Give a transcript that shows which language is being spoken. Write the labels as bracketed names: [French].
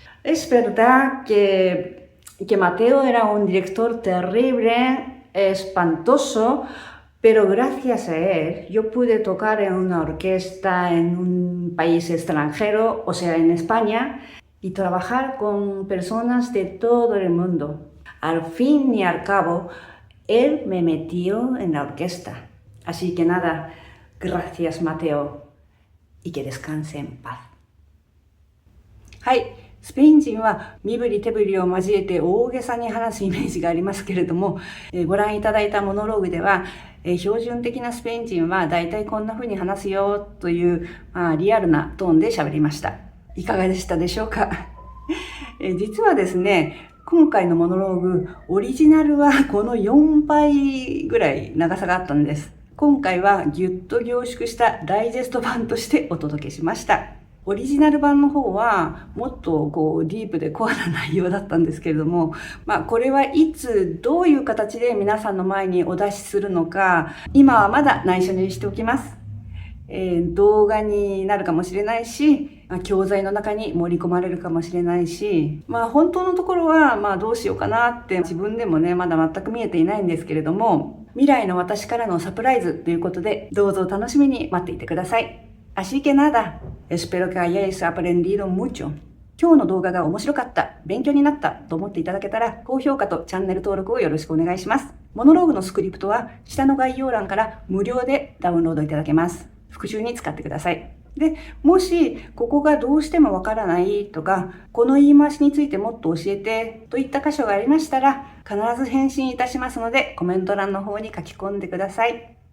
[Spanish] Es verdad que Mateo era un director terrible, espantoso, pero gracias a él yo pude tocar en una orquesta en un país extranjero, o sea, en España, y trabajar con personas de todo el mundo. Al fin y al cabo, él me metió en la orquesta. Así que nada, gracias Mateo, y que descanse en paz. [Japanese] はい。スペイン人は身振り手振りを交えて大げさに話すイメージがありますけれども、ご覧いただいたモノローグでは、標準的なスペイン人はだいたいこんな風に話すよという、リアルなトーンで喋りました。いかがでしたでしょうか？実はですね、今回のモノローグ、オリジナルはこの4倍ぐらい長さがあったんです。今回はぎゅっと凝縮したダイジェスト版としてお届けしました。オリジナル版の方はもっとディープでコアな内容だったんですけれども、これはいつどういう形で皆さんの前にお出しするのか、今はまだ内緒にしておきます。動画になるかもしれないし、教材の中に盛り込まれるかもしれないし、本当のところはどうしようかなって自分でもね、まだ全く見えていないんですけれども、未来の私からのサプライズということで、どうぞ楽しみに待っていてください。 [Spanish] Así que nada, espero que hayáis aprendido mucho. [Japanese] 今日の動画が面白かった、勉強になったと思っていただけたら、高評価とチャンネル登録をよろしくお願いします。モノローグのスクリプトは下の概要欄から無料でダウンロードいただけます。復習に使ってください。で、もしここがどうしてもわからないとか、この言い回しについてもっと教えてといった箇所がありましたら、必ず返信いたしますので、コメント欄の方に書き込んでください。